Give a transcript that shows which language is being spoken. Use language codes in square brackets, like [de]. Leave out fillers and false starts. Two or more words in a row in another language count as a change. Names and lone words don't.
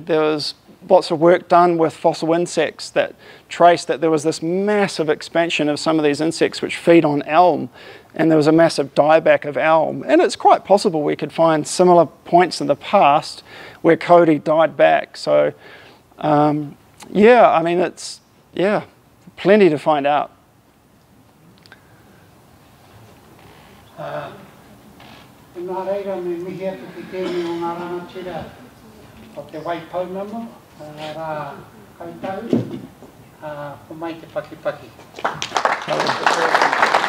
[en] There was lots of work done with fossil insects that traced that there was this massive expansion of some of these insects which feed on elm, and there was a massive dieback of elm. And it's quite possible we could find similar points in the past where kauri died back. So, yeah, I mean, it's, plenty to find out. [mi] Nā reira me mihi atu ki tēnei o ngā rangatira o te Waipounamu, rā kautau, o mai te paki.